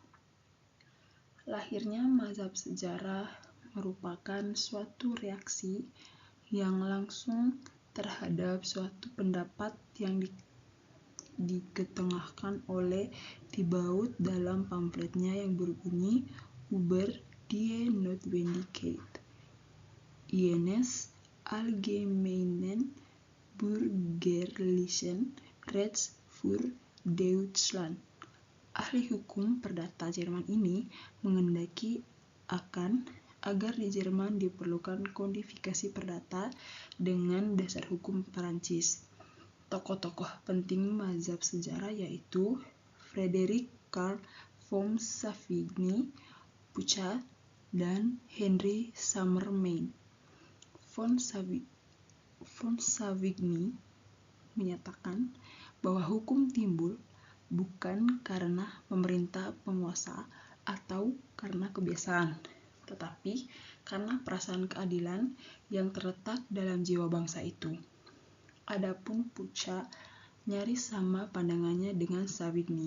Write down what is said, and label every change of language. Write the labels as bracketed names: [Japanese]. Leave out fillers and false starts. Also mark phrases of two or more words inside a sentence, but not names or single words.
[Indonesian] Lahirnya mazhab sejarah merupakan suatu reaksi yang langsung terhadap suatu pendapat yang diketengahkan oleh Thibaut dalam pamfletnya yang berbunyi Über die Notwendigkeit eines allgemeinen bürgerlichen Rechts für Deutschland. Ahli hukum perdata Jerman ini menghendaki agar di Jerman diperlukan kodifikasi perdata dengan dasar hukum Perancis. Tokoh-tokoh penting mazhab sejarah yaitu Frederick Karl von Savigny, Puchat, dan Henry Summermain. Von Savigny menyatakan bahwa hukum timbul bukan karena pemerintah penguasa atau karena kebiasaan, tetapi karena perasaan keadilan yang terletak dalam jiwa bangsa itu. Adapun Pucha nyaris sama pandangannya dengan Savigny.